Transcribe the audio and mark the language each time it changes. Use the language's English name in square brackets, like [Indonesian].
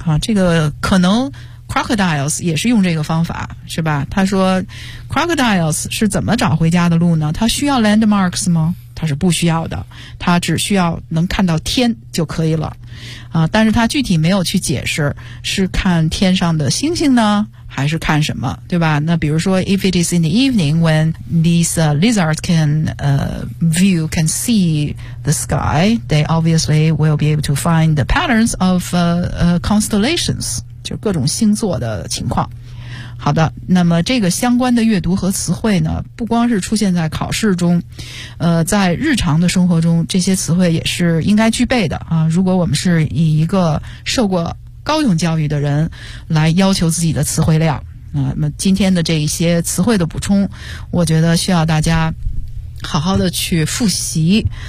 [Chinese] 这个可能 crocodiles 也是用这个方法，是吧？他说 crocodiles 是怎么找回家的路呢？他需要 landmarks 吗？他是不需要的，他只需要能看到天就可以了、但是他具体没有去解释是看天上的星星呢还是看什么，对吧？ [English] 那比如说 if it is in the evening when these lizards can view can see the sky they obviously will be able to find the patterns of constellations， [Chinese] 就各种星座的情况。好的，那么这个相关的阅读和词汇呢不光是出现在考试中，在日常的生活中这些词汇也是应该具备的啊。如果我们是以一个受过高等教育的人来要求自己的词汇量，那么今天的这一些词汇的补充我觉得需要大家好好的去复习。